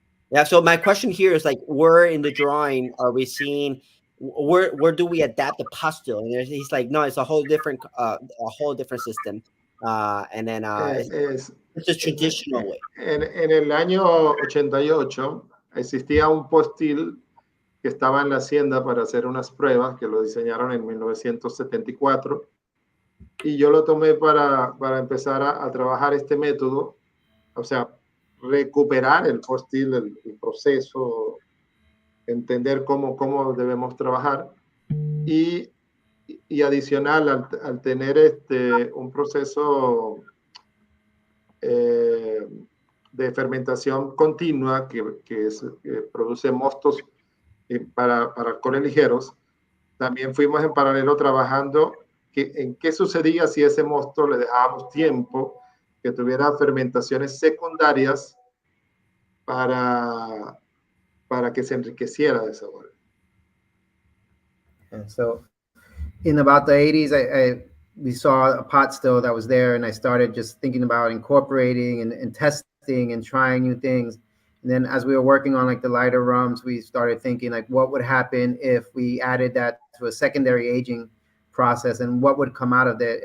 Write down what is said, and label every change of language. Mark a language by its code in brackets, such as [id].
[en] Yeah, so my question here is like, where in the drawing are we seeing, where do we adapt the pastel? And he's like, no, it's a whole different system. And then it's a traditional way. [es] En el año 88 existía un postil que estaba en la hacienda para hacer unas pruebas que lo diseñaron en 1974 y yo lo tomé para empezar a trabajar este método, o sea, recuperar el postil, el proceso, entender cómo debemos trabajar y adicional al tener un proceso de fermentación continua que produce mostos para alcoholes ligeros, también fuimos en paralelo trabajando en qué sucedía si ese mosto le dejábamos tiempo que tuviera fermentaciones secundarias para que se enriqueciera de sabor. [en] And so in about the 80s, we saw a pot still that was there, and I started just thinking about incorporating and testing and trying new things. And then as we were working on like the lighter rums, we started thinking like what would happen if we added that to a secondary aging process and what would come out of it.